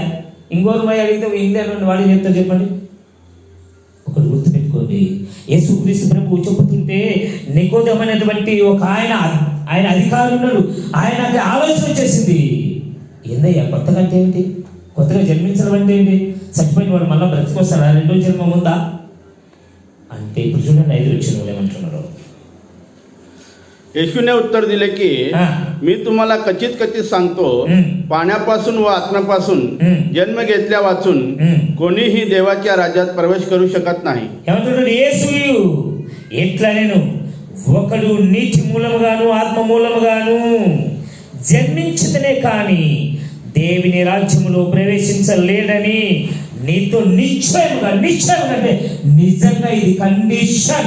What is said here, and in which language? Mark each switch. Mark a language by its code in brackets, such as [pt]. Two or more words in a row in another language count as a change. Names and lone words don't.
[te] ఇంకోరు పోయి అడిగితే ఇంగ్లాండ్ నుండి వాడు చెప్తారు చెప్పండి. ఒకటి గుర్తుపెట్టుకోండి, యేసుక్రీస్తు ప్రభువు చెబుతుంటే నికోదేము అనేటువంటి ఒక ఆయన అధికారి ఉన్నాడు. ఆయనకి ఆలోచన వచ్చేసింది. ఏందయ్యా కొత్తగా అంటే ఏంటి? కొత్తగా జన్మించడం అంటే ఏంటి? చచ్చిపోయిన వాడు మళ్ళీ బ్రతికొస్తాడా? రెండో జన్మం ఉందా అంటే ఇప్పుడు చూడండి 5 వచనంలో ఏమంటున్నారు. [mr] येशूने उत्तर दिले की, मी तुम्हाला कचित कचित सांगतो, पाण्यापासून व आत्म्यापासून जन्म घेतल्या वाचून कोणीही देवाच्या राज्यात प्रवेश करू शकत नाही. [te] ఏమంటున్నాడు యేసు? ఎట్లా నేను ఒకడు నీటి మూలముగాను ఆత్మ మూలముగాను జన్మించితేనే కానీ దేవుని రాజ్యములో ప్రవేశించలేడని నీతో నిశ్చయముగా అంటే నిజంగా ఇది కండిషన్.